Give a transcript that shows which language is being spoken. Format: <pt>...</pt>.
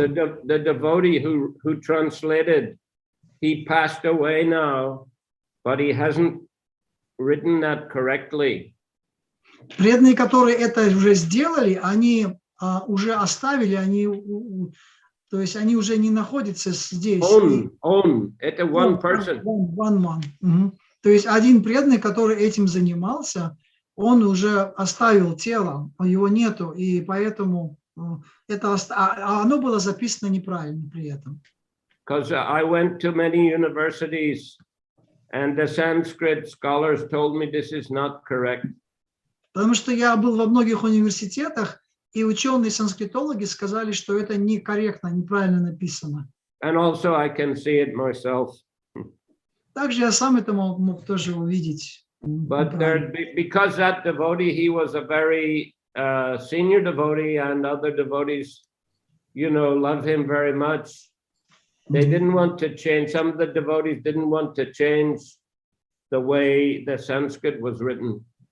<en>Yeah, the devotee who translated, he passed away now, but he hasn't written that correctly.</en> <ru>Преданные, которые это уже сделали, они уже оставили, то есть они уже не находятся здесь. Это</ru> <en>one person. One.</en> <ru>То есть один преданный, который этим занимался, он уже оставил тело, его нету, и поэтому оно было записано неправильно при этом.</ru> <en>Because I went to many universities, and the Sanskrit scholars told me this is not correct.</en> <ru>Потому что я был во многих университетах, и ученые-санскритологи сказали, что это некорректно, неправильно написано.</ru> <en>And also I can see it myself.</en> <ru>Также я сам это мог тоже увидеть.</ru> <en>But because that devotee, he was a very senior devotee, and other devotees, loved him very much. They didn't want to change. Some of the devotees didn't want to change the way the Sanskrit was written.</en>